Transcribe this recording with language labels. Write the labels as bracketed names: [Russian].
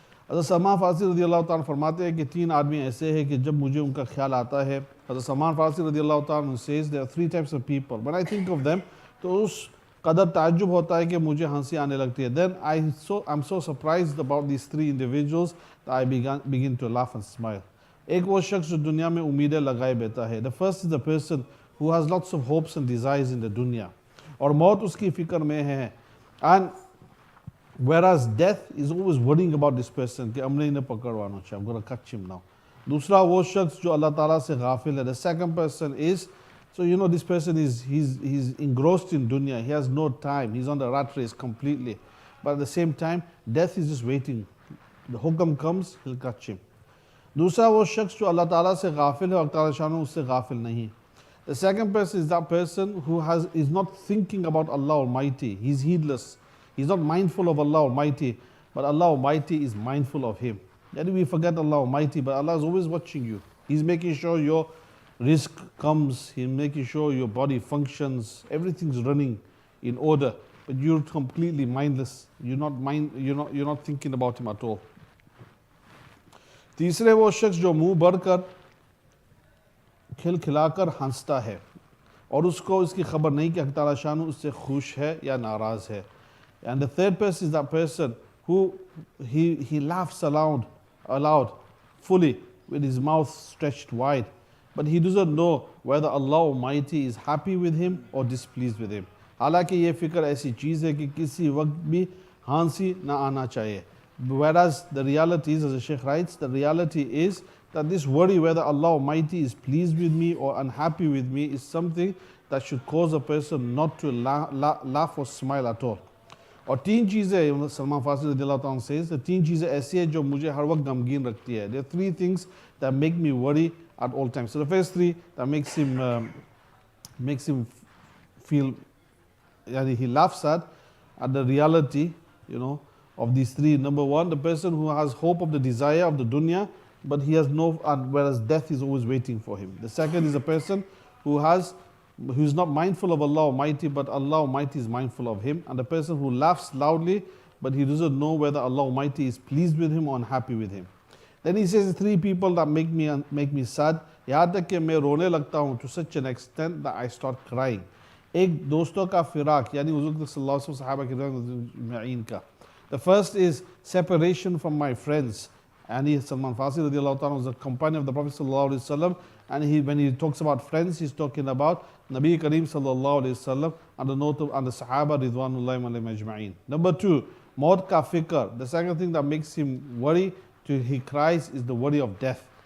[Hindi] हज़रत सलमान फ़ारसी रज़ियल्लाहु ताला फरमाते हैं कि 3 आदमी ऐसे हैं कि जब मुझे उनका ख्याल आता है. [English] हज़रत सलमान फ़ारसी रज़ियल्लाहु ताला says there are 3 types of people. When I think of them, [Hindi] तो उस कदर ताज्जुब होता है कि मुझे हंसी आने लगती है. [English] Then I'm so surprised about these 3 individuals that I begin to laugh and smile. [Hindi] एक वो शख्स जो दुनिया में उम्मीदें लगाए बैठा है. [English] The first is the person who has lots of hopes and desires in the dunya, [Hindi] और मौत उसकी फ़िक्र में है. [English] And whereas death is always worrying about this person [Hindi] कि हमने इन्हें पकड़वाना चाहिए, [English] I'm going to catch him now. [Hindi] दूसरा वो शख्स जो अल्लाह ताला से गाफिल है. [English] The second person is, so you know, this person is he's engrossed in dunya. He has no time. He's on the rat race completely. But at the same time, death is just waiting. The hukam comes, he'll catch him. [Hindi] दूसरा वो शख्स जो अल्लाह ताला से गाफिल है और ताला शान उससे गाफिल नहीं. [English] The second person is that person who is not thinking about Allah Almighty. He's heedless. He's not mindful of Allah Almighty, but Allah Almighty is mindful of him. Then we forget Allah Almighty, but Allah is always watching you. He's making sure your risk comes. He's making sure your body functions. Everything's running in order, but you're completely mindless. You're not thinking about him at all. [Hindi] तीसरे वो शख्स जो मुंह भरकर खिलखिलाकर हंसता है और उसको इसकी खबर नहीं कि अल्लाह ताला शान उससे खुश है या नाराज है. [English] And the third person is that person who he laughs aloud fully with his mouth stretched wide, but he doesn't know whether Allah Almighty is happy with him or displeased with him. [Hindi] हालांकि ये फिक्र ऐसी चीज़ है कि किसी वक्त भी हंसी ना आना चाहिए. [English] Whereas the reality is, as the Shaykh writes, the reality is that this worry whether Allah Almighty is pleased with me or unhappy with me is something that should cause a person not to laugh or smile at all. [Hindi] और 3 चीज़ें सलमान फ़ारसी रज़ियल्लाहु ताला says, the 3 चीज़ें ऐसी हैं जो मुझे हर वक्त गमगीन रखती है. [English] There are 3 things that make me worry at all times. So the first 3 that makes him feel, he laughs at the reality, of these 3. Number 1, the person who has hope of the desire of the dunya, but he has whereas death is always waiting for him. The second is a person who is not mindful of Allah Almighty, but Allah Almighty is mindful of him. And the person who laughs loudly, but he doesn't know whether Allah Almighty is pleased with him or unhappy with him. Then he says 3 people that make me sad. [Hindi] यहाँ तक कि मैं रोने लगता हूँ [English] to such an extent that I start crying. [Hindi] एक दोस्तों का फिराक, यानी हुज़ूर सल्लल्लाहु अलैहि वसल्लम सहाबा किराम का. [English] The first is separation from my friends. And Salman Farsi radiallahu ta'ala was a companion of the Prophet sallallahu alaihi wasallam. And when he talks about friends, he's talking about Nabi Kareem sallallahu alaihi wasallam and the Sahaba ridwanullahi alayhim ajma'in. Number 2, [Hindi] maut ka fikr. [English] The second thing that makes him worry, he cries, is the worry of death.